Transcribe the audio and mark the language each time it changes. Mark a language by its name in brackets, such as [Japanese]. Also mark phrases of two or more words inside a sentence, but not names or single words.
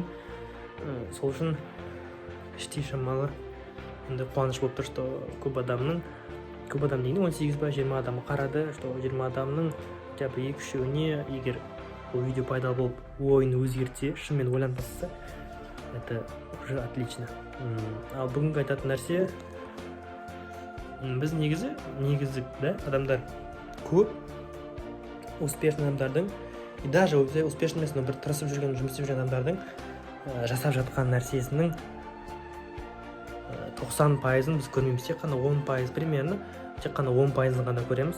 [Kazakh] Сол үшін іштей шамалы енді қуаныш болып тұр, что көп адам дегенде 18 ба 20 адамы қарады, что 20 адамның [Russian] хотя бы [Kazakh] 2-3-еуіне егер бұл видео пайдалы болып ойын өзгертсе, шынымен ойланып бастаса, [Russian] это уже отлично. [Kazakh] Ал бүгінгі айтатын нәрсе, біз негізі да, адамдар көп успешный адамдардың, [Russian] и даже успешный [Kazakh] емес, но бір тырысып жүрген, жұмыс істеп жүрген адамдардың жасап жатқан нәрсесінің 90%-ын біз көрмейміз, тек қана 10% примерно, тек қана 10%-ын ғана көреміз.